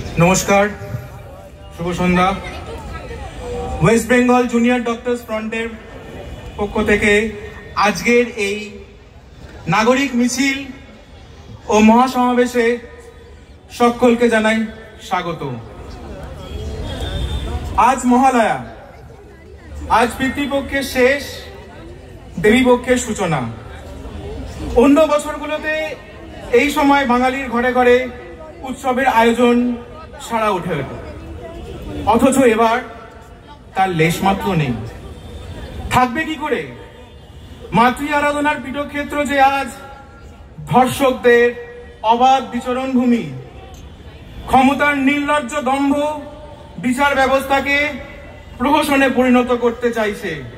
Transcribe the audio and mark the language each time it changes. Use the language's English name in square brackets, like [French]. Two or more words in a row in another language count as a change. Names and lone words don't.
[Bangla] নমস্কার শুভ সন্ধ্যা ওয়েস্ট বেঙ্গল জুনিয়র ডক্টর্স ফ্রন্টের পক্ষ থেকে আজকের এই নাগরিক মিছিল ও মহাসমাবেশে সকলকে জানাই স্বাগত। আজ মহালয়া, আজ পিতৃপক্ষের শেষ, দেবীপক্ষের সূচনা। অন্য বছরগুলোতে এই সময় বাঙালির ঘরে ঘরে উৎসবের আয়োজন সারা ওঠে, অথচ এবার তার লেশমাত্র নেই। থাকবে কি করে? মাতৃ আরাধনার পীঠক্ষেত্র যে আজ ধর্ষকদের অবাধ বিচরণ ভূমি, ক্ষমতার নির্লজ্জ দম্ভ বিচার ব্যবস্থাকে প্রহসনে পরিণত করতে চাইছে।